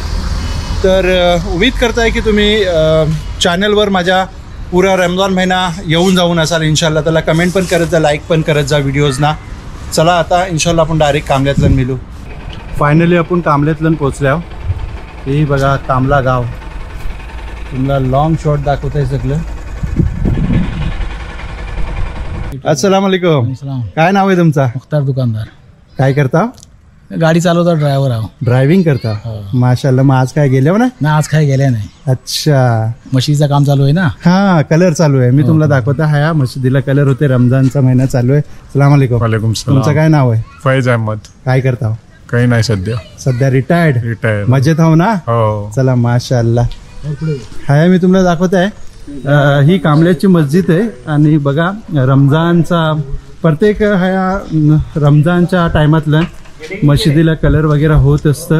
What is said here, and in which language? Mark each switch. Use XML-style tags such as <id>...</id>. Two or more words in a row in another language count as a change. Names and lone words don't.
<mr>तर उम्मीद करताय की तुम्ही चॅनलवर माझ्या पुरा रमजान महिना येऊन जाऊन असाल</mr> <ar>إن شاء الله تعالى.</ar> <mr>कमेंट पण करत जा, लाईक पण करत जा व्हिडिओजना. चला आता इन्शाल्लाह आपण डायरेक्ट कामल्यातलन मिळू. फायनली आपण कामल्यातलन पोचल्या. हे बघा कामला गाव. तुम्हाला</mr> <en>long shot</en> <mr>दाखवत आहे सगळं.</mr> <ar>السلام عليكم.</ar> <mr>काय नाव आहे तुमचा? मुख्तार दुकानदार. काय करता? गाडी चालवता, ड्रायव्हर आहो. ड्रायव्हिंग करता? माशाल्लाह. मग आज काय गेल्या ना? आज काय गेल्या नाही. अच्छा. मशीदचं काम चालू आहे ना? हा कलर चालू आहे. मी तुम्हाला दाखवता हा मशिदीला कलर होते. रमजानचा महिना चालू आहे.</mr> <ar>السلام عليكم. وعليكم السلام.</ar> <mr>तुमचं काय नाव आहे? फैज अहमद. काय करता? काही नाही सध्या रिटायर्ड. मजेत आहो ना? हो. चला माशाल्लाह. हाय मी तुम्हाला दाखवत आहे. ही कामल्याची मस्जिद आहे आणि बघा रमजानचा प्रत्येक ह्या रमजानच्या टायमातलं मशिदीला कलर वगैरे होत असतं.</mr>